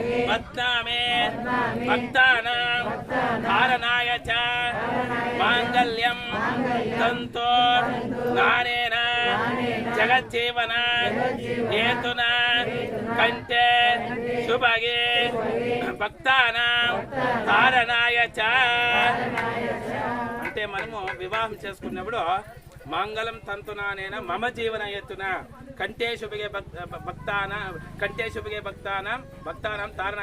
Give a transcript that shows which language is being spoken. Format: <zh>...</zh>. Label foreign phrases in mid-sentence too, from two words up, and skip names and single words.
<sa>ಬದ್ನಾಮೇ ಭಕ್ತಾನಾಂ ಧಾರಣಾಯ ಚ ಮಾಂಗಲ್ಯಂ ತಂತು ನಾನೇನ ಜಗಜ್ಜೀವನ ಹೇತುನ ಕಂಠೆ ಶುಭಗೆ భక్తానాం ధారణాయ చ.</sa> <te>అంటే మనము వివాహం చేసుకున్నప్పుడు</te> <sa>మంగళం తంతునానేన మమ జీవన ఎత్తున కంటే శుభగే భక్తానాం ధారణాయ.</sa>